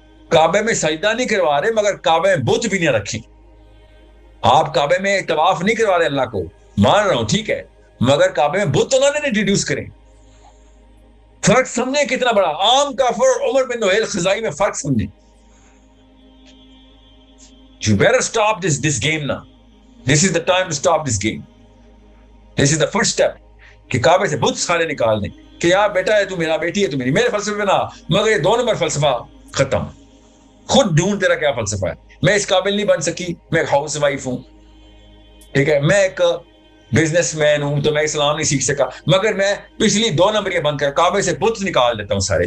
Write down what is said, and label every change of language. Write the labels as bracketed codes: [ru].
[ur] کعبے میں سجدہ نہیں کروا رہے مگر کعبے میں بت بھی نہیں رکھیں. آپ کعبے میں طواف نہیں کروا رہے, اللہ کو مان رہا ہوں ٹھیک ہے, مگر کعبے میں بت تو نہ انٹروڈیوس کریں. فرق سمجھیں کتنا بڑا. عام کافر اور عمر بن نوحیل خزائی میں فرق سمجھیں. [en] You better stop this game now. This is the time to stop this game. This is the first step. [ur] کہ کعبے سے بت سارے نکال دیں کہ یار بیٹا ہے تو میرا, بیٹی ہے تو میری, میرے فلسفے نہ, مگر یہ 2 نمبر فلسفہ ختم. خود ڈھونڈ تیرا کیا فلسفہ ہے. میں اس قابل نہیں بن سکی, میں ایک ہاؤس وائف ہوں ٹھیک ہے, میں ایک بزنس مین ہوں تو میں اسلام نہیں سیکھ سکا, مگر میں پچھلی 2 نمبر بند کر کعبے سے بت نکال دیتا ہوں سارے.